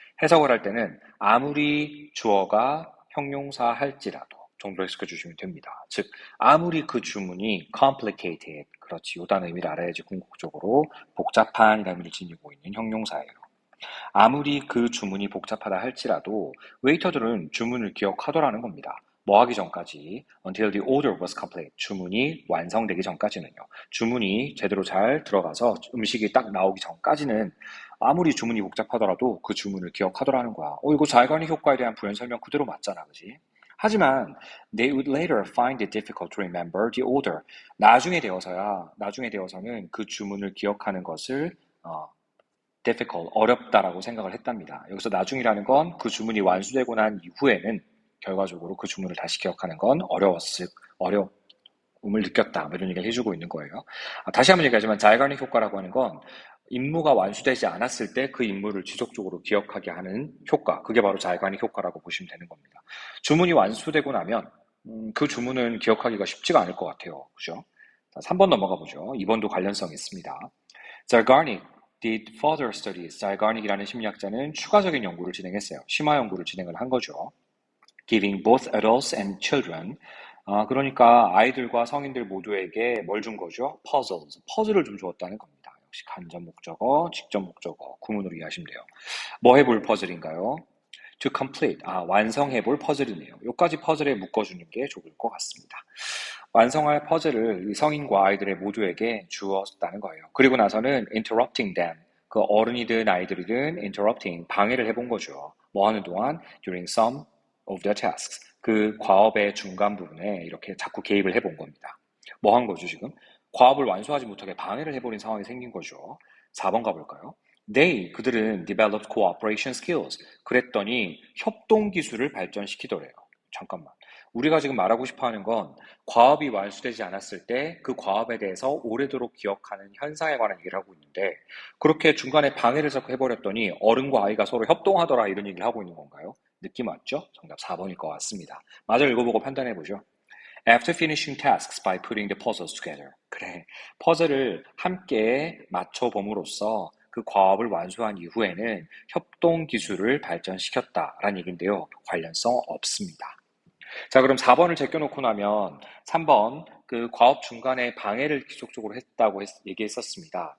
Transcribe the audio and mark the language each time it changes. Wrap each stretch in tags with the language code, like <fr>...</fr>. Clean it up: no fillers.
<ko>해석을 할 때는 아무리 주어가 형용사 할지라도 정도로 해석해 주시면 됩니다. 즉 아무리 그 주문이 complicated, 그렇지, 요다는 의미를 알아야지 궁극적으로 복잡한이라는 의미를 지니고 있는 형용사예요. 아무리 그 주문이 복잡하다 할지라도 웨이터들은 주문을 기억하더라는 겁니다.</ko> <en>뭐 하기 전까지 until the order was complete.</en> <ko>주문이 완성되기 전까지는요. 주문이 제대로 잘 들어가서 음식이 딱 나오기 전까지는 아무리 주문이 복잡하더라도 그 주문을 기억하더라는 거야. 이거 자의관리 효과에 대한 부연 설명 그대로 맞잖아, 그지?</ko> <en>하지만 they would later find it difficult to remember the order.</en> <ko>나중에 되어서는 그 주문을 기억하는 것을 difficult, 어렵다라고 생각을 했답니다. 여기서 나중이라는 건 그 주문이 완수되고 난 이후에는 결과적으로 그 주문을 다시 기억하는 건 어려움을 느꼈다. 이런 얘기를 해주고 있는 거예요. 다시 한번 얘기하지만 자이가닉 효과라고 하는 건 임무가 완수되지 않았을 때 그 임무를 지속적으로 기억하게 하는 효과. 그게 바로 자이가닉 효과라고 보시면 되는 겁니다. 주문이 완수되고 나면 그 주문은 기억하기가 쉽지가 않을 것 같아요. 그죠? 3번 넘어가 보죠. 2번도 관련성이 있습니다.</ko> <en>Zeigarnik did further studies.</en> <ko>Zeigarnik이라는 심리학자는 추가적인 연구를 진행했어요. 심화 연구를 진행을 한 거죠.</ko> <en>Giving both adults and children.</en> <ko>그러니까 아이들과 성인들 모두에게 뭘 준 거죠?</ko> <en>Puzzles.</en> <ko>퍼즐을 좀 주었다는 겁니다. 역시 간접 목적어, 직접 목적어, 구문으로 이해하시면 돼요. 뭐 해볼 퍼즐인가요? To complete. 완성해볼 퍼즐이네요. 여기까지 퍼즐에 묶어주는 게 좋을 것 같습니다. 완성할 퍼즐을 성인과 아이들의 모두에게 주었다는 거예요. 그리고 나서는 interrupting them. 그 어른이든 아이들이든 interrupting, 방해를 해본 거죠.</ko> <en>뭐 하는 동안 during some of their tasks.</en> <ko>그 과업의 중간 부분에 이렇게 자꾸 개입을 해본 겁니다. 뭐 한 거죠, 지금? 과업을 완수하지 못하게 방해를 해버린 상황이 생긴 거죠. 4번 가볼까요?</ko> <en>그들은 developed cooperation skills.</en> <ko>그랬더니 협동 기술을 발전시키더래요. 잠깐만. 우리가 지금 말하고 싶어 하는 건 과업이 완수되지 않았을 때 그 과업에 대해서 오래도록 기억하는 현상에 관한 얘기를 하고 있는데 그렇게 중간에 방해를 자꾸 해버렸더니 어른과 아이가 서로 협동하더라 이런 얘기를 하고 있는 건가요? 느낌 왔죠? 정답 4번일 것 같습니다. 마저 읽어보고 판단해보죠.</ko> <en>After finishing tasks by putting the puzzles together.</en> <ko>그래. 퍼즐을 함께 맞춰봄으로써 그 과업을 완수한 이후에는 협동 기술을 발전시켰다라는 얘기인데요. 관련성 없습니다. 자, 그럼 4번을 제껴놓고 나면 3번 그 과업 중간에 방해를 지속적으로 했다고 얘기했었습니다.</ko>